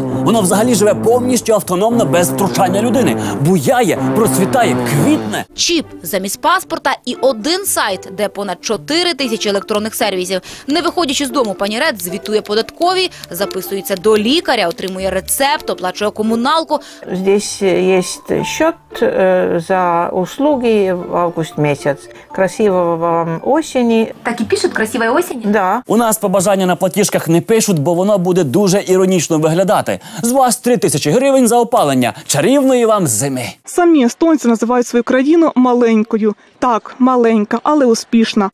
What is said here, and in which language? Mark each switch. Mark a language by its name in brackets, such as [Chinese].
[Ukrainian] Воно взагалі живе повністю автономно, без втручання людини. Буяє, процвітає, квітне. Чіп замість паспорта і один сайт, де понад 4 тисячі електронних сервісів. Не виходячи з дому, пані Ред звітує податкові, записується до лікаря, отримує рецепт, оплачує комуналку. [Russian] Здесь есть счет за услуги в август месяц. Красивого вам осени. [Ukrainian] Так і пишуть «красивої осені»? [Russian] Да. [Ukrainian] У нас побажання на платіжках не пишуть, бо воно буде дуже іронічно виглядати. З вас 3000 гривень за опалення. Чарівної вам зими. Самі естонці називають свою країну маленькою. Так, маленька, але успішна.